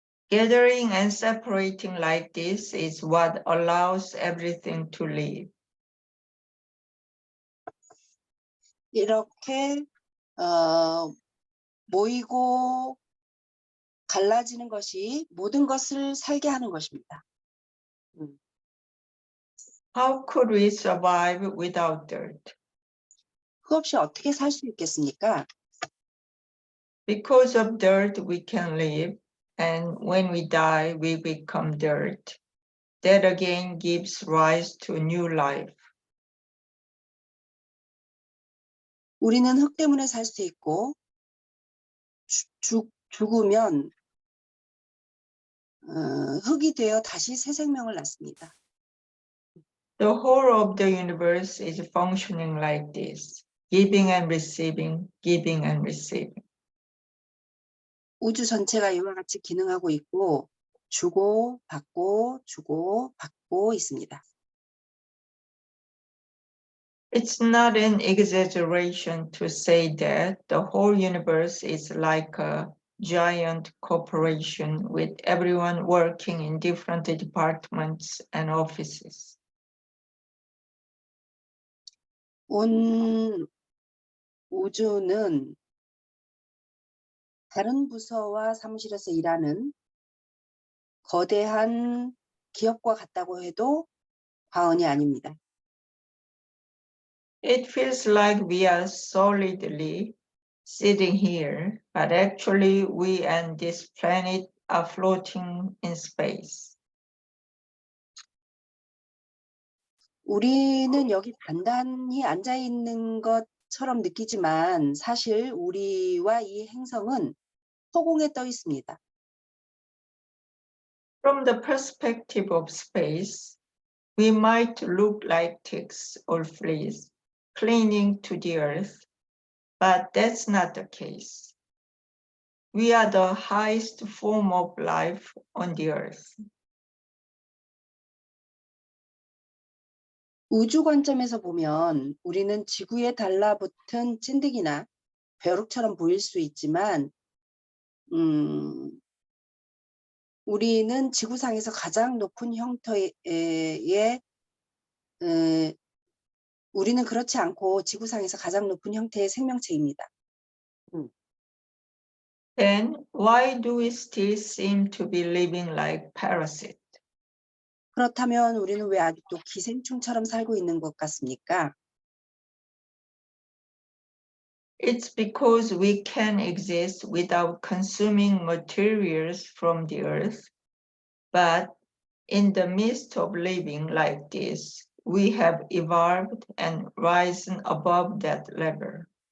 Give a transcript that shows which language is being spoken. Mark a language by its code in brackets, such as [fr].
[en] Gathering and separating like this is what allows everything to live. [ko] 이렇게 모이고 갈라지는 것이 모든 것을 살게 하는 것입니다. [en] How could we survive without dirt? [ko] 그 없이 어떻게 살 수 있겠습니까? [en] Because of dirt we can live, and when we die we become dirt. That again gives rise to new life. [ko] 우리는 흙 때문에 살 수 있고 죽으면 흙이 되어 다시 새 생명을 낳습니다. [en] The whole of the universe is functioning like this, giving and receiving, giving and receiving. [ko] 우주 전체가 이와 같이 기능하고 있고 주고 받고 주고 받고 있습니다. [en] It's not an exaggeration to say that the whole universe is like a giant corporation with everyone working in different departments and offices. [ko] 온 우주는 다른 부서와 사무실에서 일하는 거대한 기업과 같다고 해도 과언이 아닙니다. [en] It feels like we are solidly sitting here, but actually we and this planet are floating in space. [ko] 우리는 여기 단단히 앉아 있는 것처럼 느끼지만 사실 우리와 이 행성은 허공에 떠 있습니다. [en] From the perspective of space, we might look like ticks or fleas clinging to the earth, but that's not the case. We are the highest form of life on the earth. [ko] 우주 관점에서 보면 우리는 지구에 달라붙은 찐득이나 벼룩처럼 보일 수 있지만 우리는 지구상에서 가장 높은 형태의 우리는 그렇지 않고 지구상에서 가장 높은 형태의 생명체입니다. [en] Then why do we still seem to be living like parasites? [ko] 그렇다면 우리는 왜 아직도 기생충처럼 살고 있는 것 같습니까? [en] It's because we can exist without consuming materials from the earth, but in the midst of living like this, we have evolved and risen above that level.